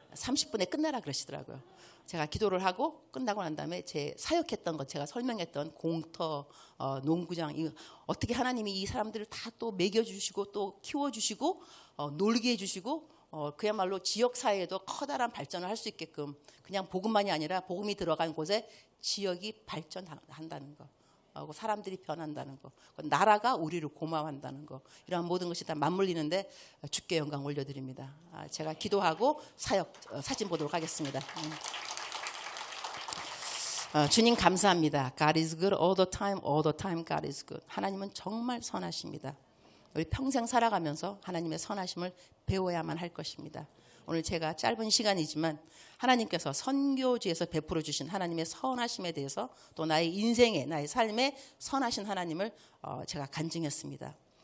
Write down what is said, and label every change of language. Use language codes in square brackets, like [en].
[ko] 30분에 끝내라 그러시더라고요. 제가 기도를 하고 끝나고 난 다음에 제 사역했던 것 제가 설명했던 공터, 농구장 어떻게 하나님이 이 사람들을 다 또 먹여주시고 또 키워주시고 놀게 해주시고 그야말로 지역사회에도 커다란 발전을 할 수 있게끔 그냥 복음만이 아니라 복음이 들어간 곳에 지역이 발전한다는 거. 사람들이 변한다는 거. 나라가 우리를 고마워한다는 거. 이러한 모든 것이 다 맞물리는데 주께 영광 올려드립니다. 제가 기도하고 사진 보도록 하겠습니다. 주님 감사합니다. [en] God is good all the time God is good. [ko] 하나님은 정말 선하십니다. 우리 평생 살아가면서 하나님의 선하심을 배워야만 할 것입니다. 오늘 제가 짧은 시간이지만 하나님께서 선교지에서 베풀어 주신 하나님의 선하심에 대해서 또 나의 인생에 나의 삶에 선하신 하나님을 제가 간증했습니다.